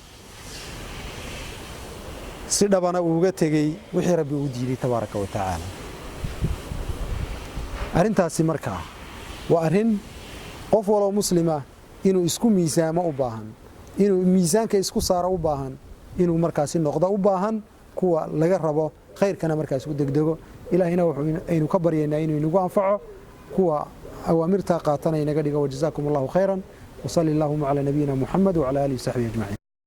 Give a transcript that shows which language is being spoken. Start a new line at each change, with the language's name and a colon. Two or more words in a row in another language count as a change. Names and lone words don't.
Somali: si dhabana uga tagay wixii Rabbi u diiday
Arabic: تبارك وتعالى
Somali: arintaasi markaa waa arin qof walaal muslima inuu isku miisaamo u baahan inuu miisaanka isku saaro u baahan inuu markaasi noqdo u baahan kuwa laga rabo khayrkana markaas u degdego ilaahina wuxuu aynu ka baryeynaa inuu inagu anfaco kuwa awaamirta qaatanay naga dhigo
Arabic: وجزاكم الله خيرا وصلى الله على نبينا محمد وعلى آله وصحبه أجمعين